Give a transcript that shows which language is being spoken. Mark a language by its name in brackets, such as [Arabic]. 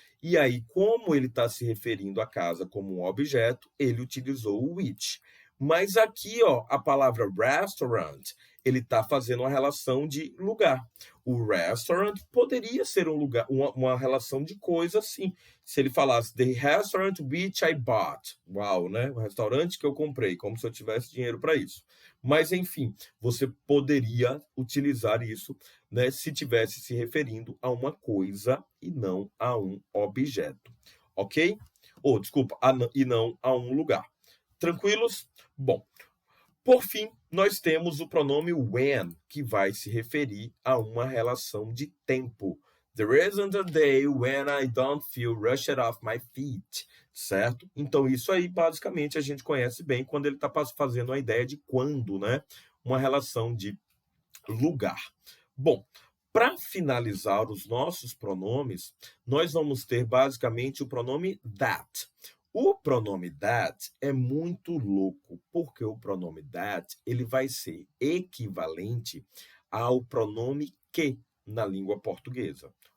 [Portuguese] E aí, como ele está se referindo à casa como um objeto, ele utilizou o which. Mas aqui, ó, a palavra restaurant, ele está fazendo uma relação de lugar. O restaurant poderia ser um lugar, uma relação de coisa assim. Se ele falasse [English] the restaurant which I bought. [Portuguese] Uau, né? O restaurante que eu comprei, como se eu tivesse dinheiro para isso. Mas, enfim, você poderia utilizar isso, né, se tivesse se referindo a uma coisa e não a um objeto. Ok? Ou, desculpa, e não a um lugar. Tranquilos? Bom, por fim, nós temos o pronome when, que vai se referir a uma relação de tempo. [English] There isn't a day when I don't feel rushed off my feet, certo? [Portuguese] Então, isso aí, basicamente, a gente conhece bem quando ele está fazendo a ideia de quando, né? Uma relação de lugar. Bom, para finalizar os nossos pronomes, nós vamos ter basicamente o pronome that. O pronome that é muito louco, porque o pronome that ele vai ser equivalente ao pronome que na língua portuguesa.